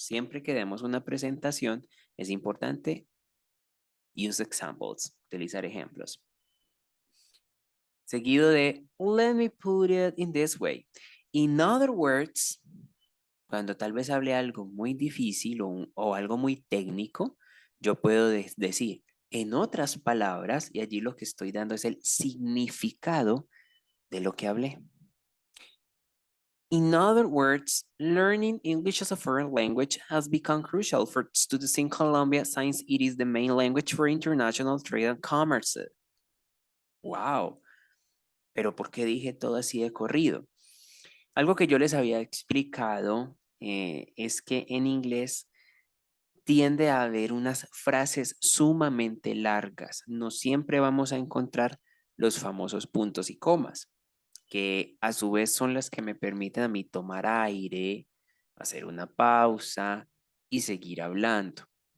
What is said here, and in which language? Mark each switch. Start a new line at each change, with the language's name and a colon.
Spanish: Siempre que demos una presentación, es importante
English: use examples,
Spanish: utilizar ejemplos. Seguido de,
English: let me put it in this way. In other words,
Spanish: cuando tal vez hable algo muy difícil o algo muy técnico, yo puedo decir, en otras palabras, y allí lo que estoy dando es el significado de lo que hablé.
English: In other words, learning English as a foreign language has become crucial for students in Colombia since it is the main language for international trade and commerce.
Spanish: Wow, pero ¿por qué dije todo así de corrido? Algo que yo les había explicado es que en inglés tiende a haber unas frases sumamente largas. No siempre vamos a encontrar los famosos puntos y comas, que a su vez son las que me permiten a mí tomar aire, hacer una pausa y seguir hablando.